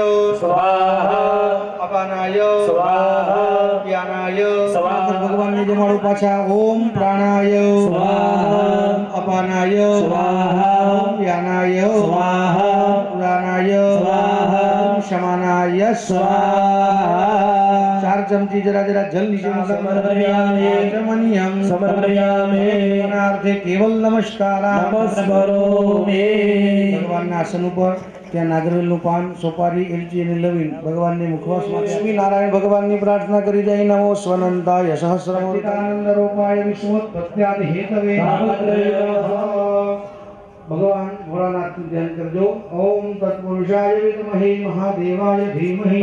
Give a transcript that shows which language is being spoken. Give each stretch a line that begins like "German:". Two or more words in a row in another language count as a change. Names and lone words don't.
Sanskrit: स्वाहा અપાનાય સ્વાહા જ્ઞાનાય સ્વાહા
Gujarati: ભગવાનને જમાડો પાછા
Sanskrit: ओम प्राणाय સ્વાહા અપાનાય સ્વાહા જ્ઞાનાય સ્વાહા ઉદાનાય સ્વાહા समानाय स्वाहा 4
Hindi: चमची जरा जरा जल नीचे
Sanskrit: समर्पयामि आचमनीयं समर्पयामि समर्पणार्थे केवल नमस्कार नमस्करोमि
Gujarati: ભગવાનના આસન ઉપર ત્યાં નાગરેલનું પાન સોપારી એલચી અને લવિંગ ભગવાનની મુખવાસમાં લક્ષ્મી નારાયણ ભગવાનની પ્રાર્થના કરી જાય
Sanskrit: नमो स्वनंताय सहस्रमूर्तानंद रूपाय विश्वोत्पत्यादि हेतवे
Gujarati: ભગવાન ભોળાનાથનું ધ્યાન કરજો
Sanskrit: ओम तत्पुरुषाय विद्महे महादेवाय धीमहि